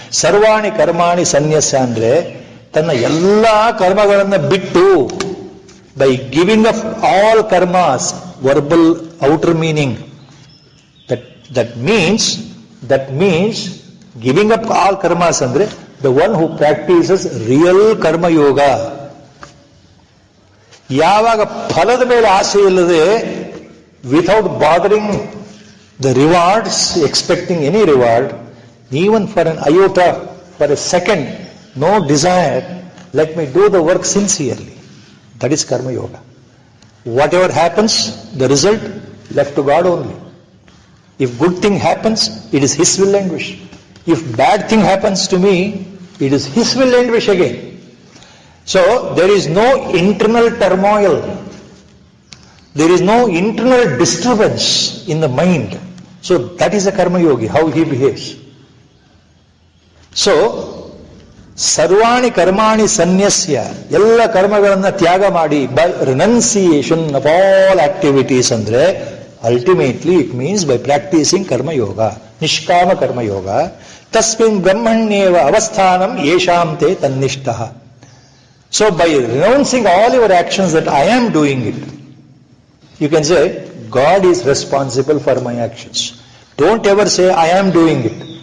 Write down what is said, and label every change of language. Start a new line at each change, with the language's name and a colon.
Sanskrit: Sarvani karmani sanyasya
Kannada: andre ತನ್ನ ಎಲ್ಲ ಕರ್ಮಗಳನ್ನು ಬಿಟ್ಟು,
English: By giving up all karmas, verbal outer meaning, that means giving up all karmas ಅಂದ್ರೆ the one who practises real karmayoga.
Kannada: ಯಾವಾಗ ಫಲದ ಮೇಲೆ ಆಸೆ ಇಲ್ಲದೆ,
English: Without bothering the rewards, expecting any reward, even for an iota, for a second, no desire, let me do the work sincerely. That is Karma Yoga. Whatever happens, the result, left to God only. If good thing happens, it is His will and wish. If bad thing happens to me, it is His will and wish again. So, there is no internal turmoil. There is no internal disturbance in the mind. So, that is a Karma Yogi, how he behaves. So,
Sanskrit: ಸರ್ವಾಣಿ ಕರ್ಮಾಣಿ ಸನ್ಯಸ್ಯ,
Kannada: ಎಲ್ಲ ಕರ್ಮಗಳನ್ನ ತ್ಯಾಗ ಮಾಡಿ,
English: By renunciation of all activities ಅಂದ್ರೆ ultimately it means by practising karmayoga, ನಿಷ್ಕಾಮ ಕರ್ಮಯೋಗ.
Sanskrit: ತಸ್ಮಿನ್ ಬ್ರಹ್ಮಣ್ಯೇವ ಅವಸ್ಥಾನಂ ಯೇಷಾಂ ತೇ ತನ್ನಿಷ್ಠಃ.
English: So by renouncing all your actions that I am doing it, you can say God is responsible for my actions. Don't ever say I am doing it.